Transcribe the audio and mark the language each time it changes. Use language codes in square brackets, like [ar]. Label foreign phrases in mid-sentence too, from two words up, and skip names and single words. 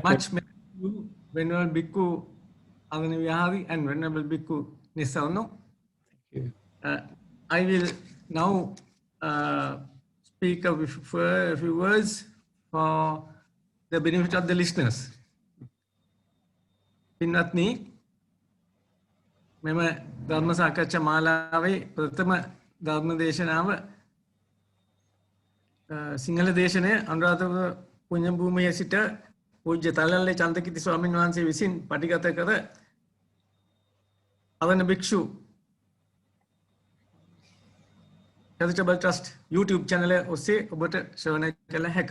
[en] Much merit to Venerable Bhikkhu Ajahn Nissarano and Venerable Bhikkhu Nissarano. Thank you. I will now speak a few words for the benefit of the listeners. [si] පින්වතුනි, මෙම ධර්ම සාකච්ඡා මාලාවේ ප්‍රථම ධර්ම දේශනාව Sinhala දේශනය අනුරාධපුර පුණ්‍ය භූමියේ සිට පූජ්‍ය තලල්ලේ චන්දකිති ස්වාමීන් වහන්සේ විසින් පටිගත කර අවන භික්ෂු [en] Charitable Trust YouTube channel [si] ඔස්සේ ඔබට ශ්‍රවණය කළ හැක.